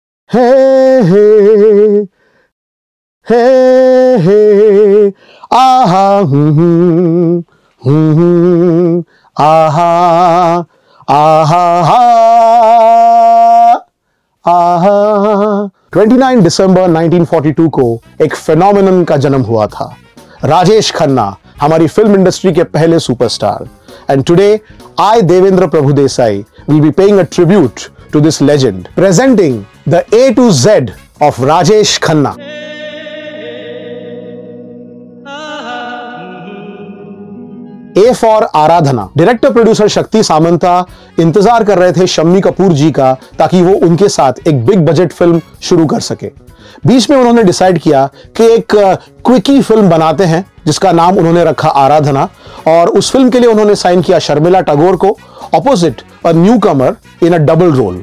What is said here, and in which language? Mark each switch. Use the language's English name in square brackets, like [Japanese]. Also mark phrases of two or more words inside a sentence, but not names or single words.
[Hindi] हे हे हे हे आहा आहा आहा आहा। 29 दिसंबर 1942 को एक फेनोमेनन का जन्म हुआ था। राजेश खन्ना हमारी [English] film industry [Hindi] के पहले सुपरस्टार। [English] And today I देवेंद्र प्रभुदेसाई will be paying a tribute to this legend, presenting the A to Z of Rajesh Khanna. A for आराधना। [Hindi] डायरेक्टर प्रोड्यूसर शक्ति सामंता इंतजार कर रहे थे शम्मी कपूर जी का ताकि वो उनके साथ एक [English] big budget film [Hindi] शुरू कर सके। बीच में उन्होंने डिसाइड किया कि एक [English] quickie film [Hindi] बनाते हैं जिसका नाम उन्होंने रखा आराधना, और उस फिल्म के लिए उन्होंने साइन किया शर्मिला टैगोर को [English] opposite a newcomer in a double role.